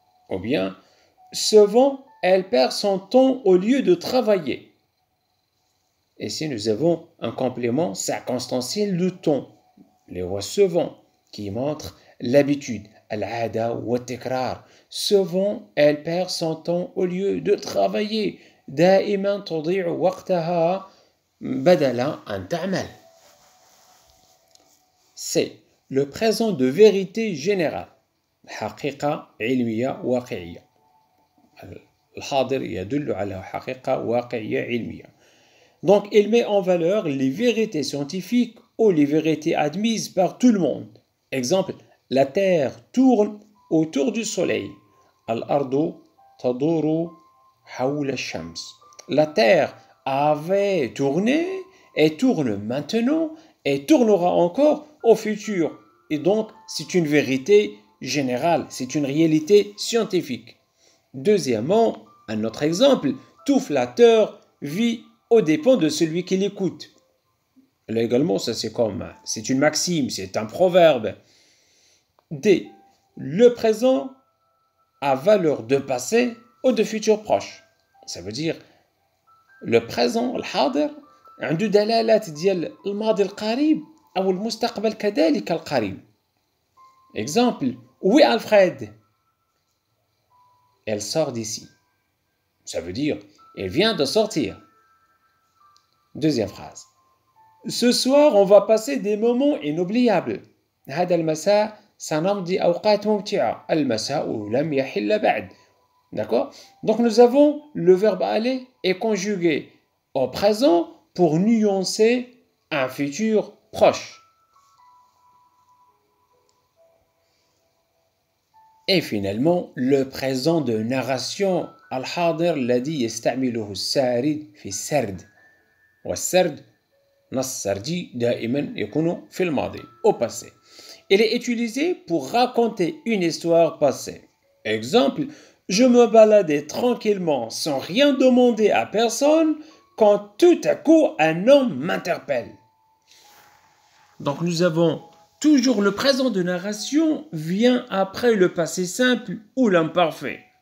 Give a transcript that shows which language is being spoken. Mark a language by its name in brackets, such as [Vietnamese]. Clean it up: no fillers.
[French] Ou bien, souvent, elle perd son temps au lieu de travailler. Ici, nous avons un complément circonstanciel de temps, le voix souvent, qui montre l'habitude, [Arabic] al-ada wa tikrar. [French] Souvent, elle perd son temps au lieu de travailler. [Arabic] دائما تضيع وقتها بدل أن تعمل. [French] C'est le présent de vérité générale. [Arabic] حقيقة علمية واقعية. الحاضر يدل على حقيقة واقعية علمية. [French] Donc, il met en valeur les vérités scientifiques ou les vérités admises par tout le monde. Exemple, la Terre tourne autour du Soleil. [Arabic] Al-ardu taduru hawla ash-shams. [French] La Terre avait tourné et tourne maintenant et tournera encore au futur. Et donc, c'est une vérité générale, c'est une réalité scientifique. Deuxièmement, un autre exemple, tout flatteur vit aux dépens de celui qui l'écoute. Là également, ça c'est une maxime, c'est un proverbe. D. Le présent a valeur de passé ou de futur proche. Ça veut dire le présent, [Arabic] الحاضر عنده دلالات ديال الماضي القريب أو المستقبل كذلك القريب. [French] Exemple, où est Alfred? Elle sort d'ici. Ça veut dire elle vient de sortir. Deuxième phrase. Ce soir, on va passer des moments inoubliables. [Arabic] هذا المساء سنمضي أوقات ممتعة. المساء لم يحل بعد. [French] D'accord? Donc nous avons le verbe aller est conjugué au présent pour nuancer un futur proche. Et finalement, le présent de narration [Arabic] الحاضر الذي يستعمله السارد في السرد. والسرد نص سردي دائما يكون في الماضي [French] au passé. Il est utilisé pour raconter une histoire passée. Exemple, je me baladais tranquillement sans rien demander à personne quand tout à coup un homme m'interpelle. Donc nous avons toujours le présent de narration vient après le passé simple ou l'imparfait.